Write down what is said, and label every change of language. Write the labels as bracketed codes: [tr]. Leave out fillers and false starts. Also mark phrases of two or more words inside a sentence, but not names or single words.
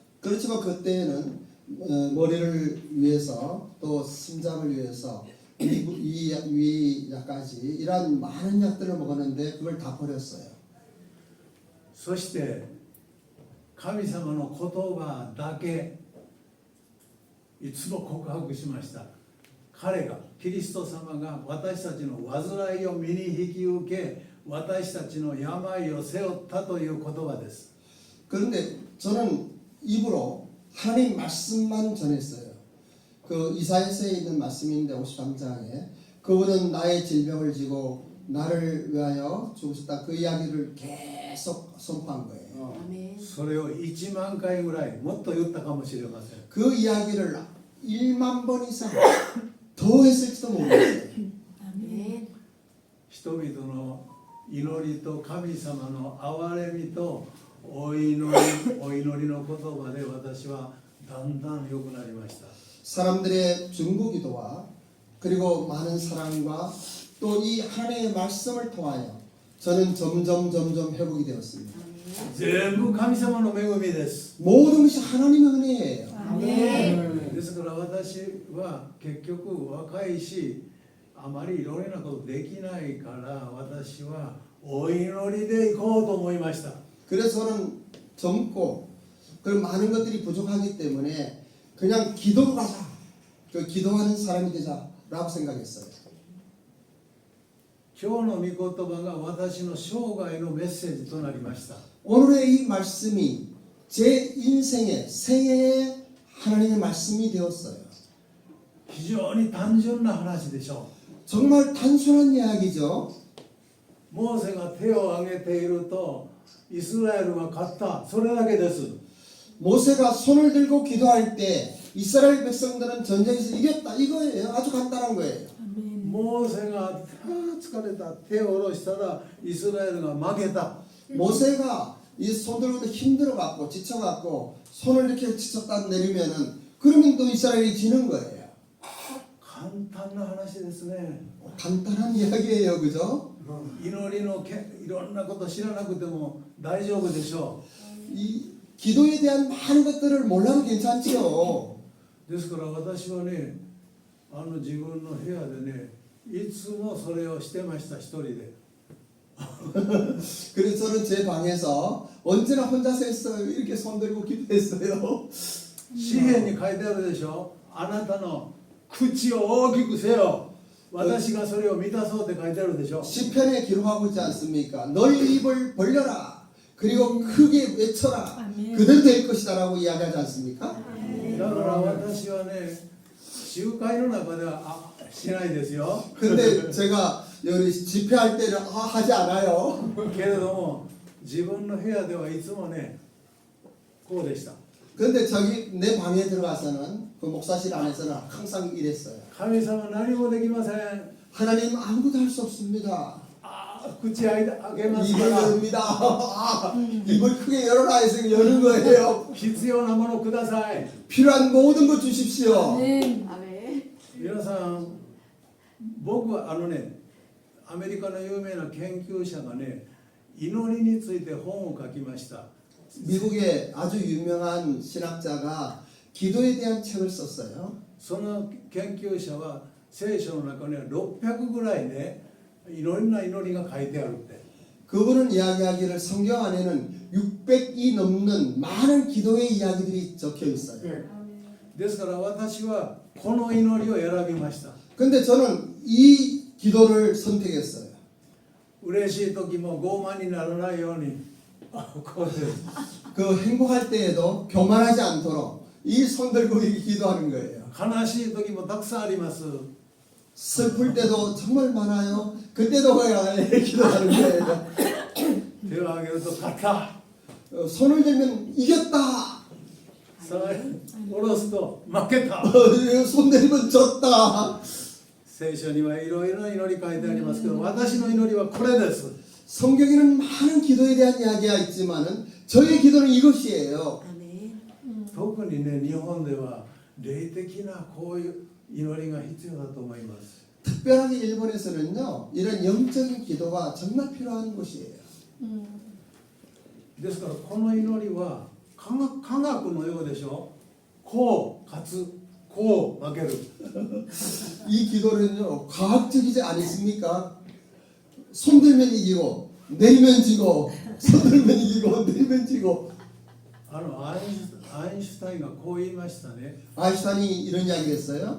[ko] 그렇지만 그때에는 머리를 위해서 또 심장을 위해서 위약까지 이런 많은 약들을 먹었는데 그걸 다 버렸어요. [ja] そして神様の言葉だけいつも告白しました。彼がキリスト様が私たちの患いを身に引き受け私たちの病を背負ったという言葉です。 [ko] 그런데 저는 입으로 하나님 말씀만 전했어요. 그 이사야서에 있는 말씀인데 53장에 그분은 나의 질병을 지고 나를 위하여 죽으셨다. 그 이야기를 계속 선포한 거예요. 아멘. [ja] それを1万回ぐらいもっと言ったかもしれません。 [ko] 그 이야기를 1만 번 이상 더 했을지도 모르겠어요. 아멘. [ja] 人々の祈りと神様の憐れみとお祈りの言葉で私はだんだん良くなりました。 [ko] 사람들의 중보기도와 그리고 많은 사랑과 또 이 하나님의 말씀을 통하여 저는 점점 회복이 되었습니다. [ja] 全部神様の恵みです。 [ko] 모든 것이 하나님의 은혜예요. 아멘. [ja] ですから私は結局若いしあまりいろいろなことできないから私はお祈りで行こうと思いました。 [ko] 그래서 저는 젊고 그 많은 것들이 부족하기 때문에 그냥 기도로 가자. 그 기도하는 사람이 되자라고 생각했어요. [ja] 今日の御言葉が私の生涯のメッセージとなりました。 [ko] 오늘의 이 말씀이 제 인생의 생애의 하나님의 말씀이 되었어요. [ja] 非常に単純な話でしょ [ko] 정말 단순한 이야기죠. [ja] う。モーセが手を挙げているとイスラエルは勝った。それだけです。 [ko] 모세가 손을 들고 기도할 때 이스라엘 백성들은 전쟁에서 이겼다 이거예요. 아주 간단한 거예요. [ja] モーセが疲れた手を下ろしたらイスラエルが負けた。 [ko] 모세가 이 손 들고 힘들어 갖고 지쳐 갖고 손을 이렇게 지쳤다 내리면은 그러면 또 이스라엘이 지는 거예요. [ja] 簡単な話ですね。 [ko] 간단한 이야기예요, 그죠? [ja] 祈りのいろんなこと知らなくても大丈夫でしょ [ko] 이 기도에 대한 많은 것들을 몰라도 괜찮지요. [ja] う。ですから私はね自分の部屋でねいつもそれをしてました一人で。 [ko] 그래서 저는 제 방에서 언제나 혼자서 했어요. 이렇게 손 들고 기도했어요. [ja] 詩篇に書いてあるでしょ。あなたの口を大きくせよ。私がそれを満たそうって書いてあるでしょ。 [ko] 시편에 기록하고 있지 않습니까? 너희 입을 벌려라. 그리고 크게 외쳐라. 아멘. 그대로 될 것이다라고 이야기하지 않습니까? [ja] だから私はね集会の中ではしないですよ。 [ko] 근데 제가 여기 집회할 때는 하지 않아요. [ja] けれども自分の部屋ではいつもねこうでした。 [ko] 근데 저기 내 방에 들어가서는 그 목사실 안에서는 항상 이랬어요. [ja] 神様何もできません。 [ko] 하나님 아무것도 할 수 없습니다. [ja] 口開けますか [ko] 입을 [ja] ら [ko] 엽니다. 아, 입을 크게 열어라 해서 여는 거예요. [ja] 必要なものください。 [ko] 필요한 모든 것 주십시오. 아멘. [ja] 皆さん僕はねアメリカの有名な研究者がね祈りについて本を書きました。 [ko] 미국의 아주 유명한 신학자가 기도에 대한 책을 썼어요. [ja] その研究者は聖書の中には600ぐらいねいろんな祈りが書いてあるって。 [ko] 그분은 이야기하기를 성경 안에는 600이 넘는 많은 기도의 이야기들이 적혀 있어요. [ja] ですから私はこの祈りを選びました。 [ko] 근데 저는 이 기도를 선택했어요. [ja] 嬉しい時も傲慢にならないようにこうです。 [ko] 그 행복할 때에도 교만하지 않도록 이 손 들고 이렇게 기도하는 거예요. [ja] 悲しい時もたくさんあります。 [ko] 슬플 때도 정말 많아요. 그때도 그냥 이렇게 기도하는 거예요. [ja] 手を挙げると勝った。 [ko] 손을 들면 이겼다. [ja] さあ下ろすと負けた。 [ko] 손 들면 졌다. [ja] 聖書にはいろいろな祈り書いてありますけど私の祈りはこれです。 [ko] 성경에는 많은 기도에 대한 이야기가 있지만은 저의 기도는 이것이에요. 아멘. [ja] 特にね日本では霊的なこういう祈りが必要だと思います。 [ko] 특별하게 일본에서는요, 이런 영적인 기도가 정말 필요한 곳이에요. [ja] ですからこの祈りは科学のようでしょ。こう勝つ、こう負ける。 [ko] 이 기도는요, 과학적이지 않습니까? 손들면 이기고, 내리면 지고, 손들면 이기고, 내리면 지고. [ja] アインシュタインがこう言いましたね。 [ko] 아인슈타인이 이런 이야기를 했어요.